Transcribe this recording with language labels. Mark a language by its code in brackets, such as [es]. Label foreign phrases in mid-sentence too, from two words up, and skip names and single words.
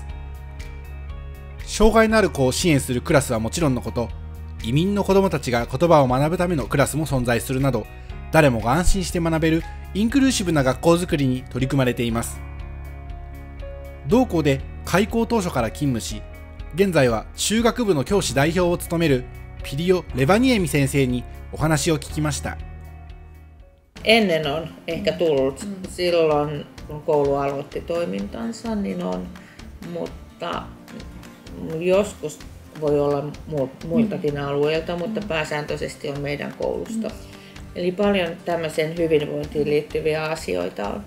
[ja] 障害のある子を支援するクラスはもちろんのこと、移民の子どもたちが言葉を学ぶためのクラスも存在するなど、誰もが安心して学べるインクルーシブな学校づくりに取り組まれています。同校で開校当初から勤務し、現在は中学部の教師代表を務めるピリオ・レバニエミ先生にお話を聞きました。 [fi] Ennen on ehkä tullut silloin, kun koulu aloitti toimintansa, niin on, mutta joskus voi olla muiltakin alueilta, mutta pääsääntöisesti on meidän koulusta. Eli paljon tämmöiseen hyvinvointiin liittyviä asioita on.